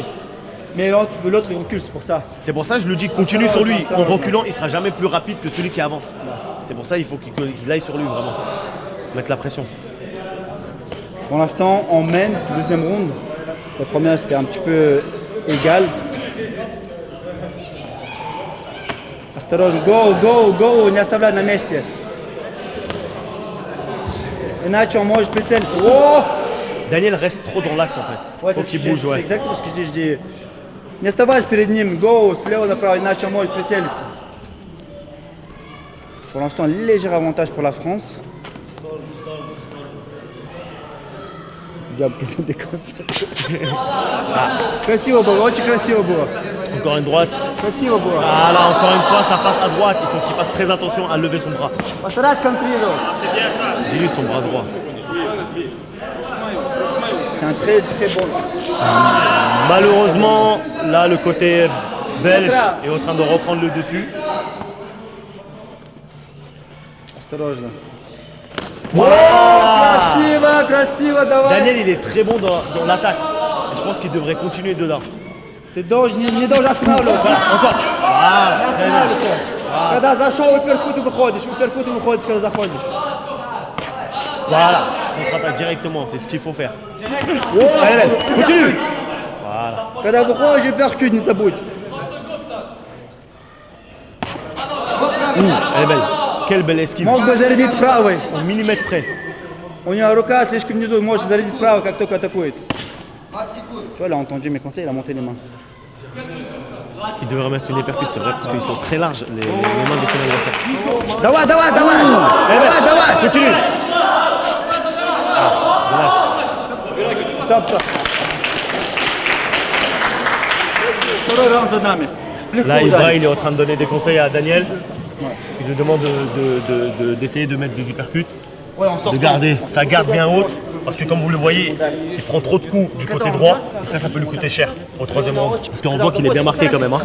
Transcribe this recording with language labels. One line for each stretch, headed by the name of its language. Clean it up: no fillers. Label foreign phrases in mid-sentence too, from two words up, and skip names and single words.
French: Mais l'autre il recule, c'est pour ça. C'est pour ça que je le dis, continue sur lui. En reculant, il sera jamais plus rapide que celui qui avance. C'est pour ça qu'il faut qu'il aille sur lui vraiment. Mettre la pression. Pour l'instant, on mène, deuxième round. La première, c'était un petit peu égal.
Russian: Осторожно, go, не оставляй на месте. Иначе он может прицелиться. О!
French: Daniel reste trop dans l'axe en fait. Ouais, Faut c'est qu'il ce que bouge, c'est ouais. exactement ce que je dis.
Russian: Не оставайся перед ним, go, слева направо, иначе он может прицелиться.
French: Pour l'instant, léger avantage pour la France. Diable, que tu déconnes.
Russian: Красиво было, очень красиво было.
French: Encore une droite.
Russian: Красиво было.
French: Ah là, encore une fois, ça passe à droite. Il faut qu'il fasse très attention à lever son bras.
Russian: Постарайся контролировать.
French: Dis-lui son bras droit. C'est un très très bon. Malheureusement, là, le côté belge est en train de reprendre le dessus.
Russian: Осторожно. Красиво, красиво, давай.
French: Daniel, il est très bon dans l'attaque. Et je pense qu'il devrait continuer dedans.
Russian: Ты не должен останавливаться.
French: Encore.
Russian: Не останавливайся. Когда зашел уперкут, ты выходишь. Уперкут, ты выходишь, когда заходишь.
French: Voilà. Contre-attaque directement, c'est ce qu'il faut faire. Allez, continue. Voilà.
Russian: Когда выходишь, уперкут, не забудь.
French: Elle est belle. Quelle belle esquive.
Russian: Мог бы зарядить правый.
French: Au millimètre près.
Russian: У него рука слишком внизу, может зарядить правый, как только атакует.
French: Tu vois, il a entendu mes conseils, il a monté les mains. Il devrait mettre une épercute, c'est vrai, parce qu'ils sont très larges, les mains de son adversaire.
Russian: Давай, давай, давай. Давай, давай.
French: Continue.
Russian: Стоп, стоп. Второй раунд за нами.
French: Là, Ibra, il est en train de donner des conseils à Daniel. Il lui demande d'essayer de mettre des hypercutes. de garder sa garde bien haute. Parce que comme vous le voyez, il prend trop de coups du côté droit. Et ça peut lui coûter cher au 3e round. Parce qu'on voit qu'il est bien marqué quand même. Hein.